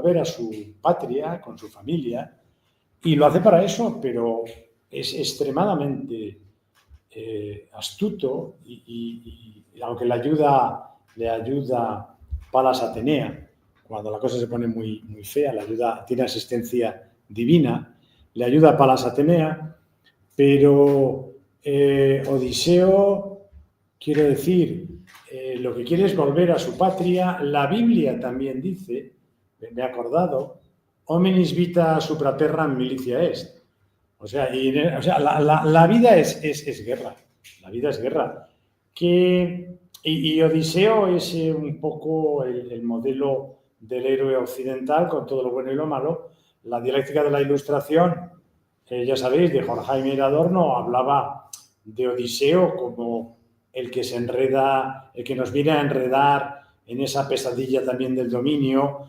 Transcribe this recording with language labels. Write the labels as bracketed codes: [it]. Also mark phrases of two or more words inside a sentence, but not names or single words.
[es] a su patria, con su familia, y lo hace para eso, pero es extremadamente astuto y aunque le ayuda Palas Atenea, cuando la cosa se pone muy fea, tiene asistencia divina, le ayuda a Palas Atenea, pero Odiseo, quiero decir, lo que quiere es volver a su patria. La Biblia también dice, me he acordado, [la] hominis vita supra terram militia est. [es] O sea, la vida es guerra. La vida es guerra. Que Y Odiseo es un poco el modelo del héroe occidental con todo lo bueno y lo malo. La dialéctica de la Ilustración, ya sabéis, de Jorge Jaime Adorno, hablaba de Odiseo como el que se enreda, el que nos viene a enredar en esa pesadilla también del dominio.